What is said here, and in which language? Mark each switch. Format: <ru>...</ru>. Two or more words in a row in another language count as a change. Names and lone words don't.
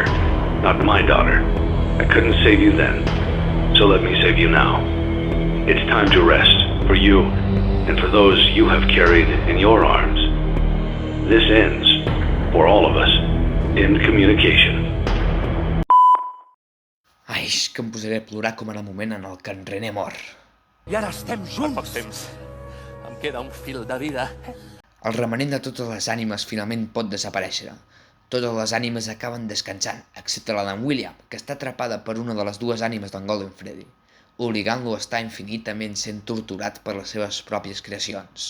<en>Not my daughter. I couldn't save you then, so let me save you now. It's time to rest, for you, and for those you have carried in your arms. This ends, for all of us, in communication.</en> <ca>Ai, és que em posaré a plorar com en el moment en el que en René mor. I ara estem junts. Poc temps. Em queda un fil de vida. El remanent de totes les ànimes finalment pot desaparèixer. Totes les ànimes acaben descansant, excepte la d'en William, que està atrapada per una de les dues ànimes d'en Golden Freddy, obligant-lo a estar infinitament sent torturat per les seves pròpies creacions.</ca>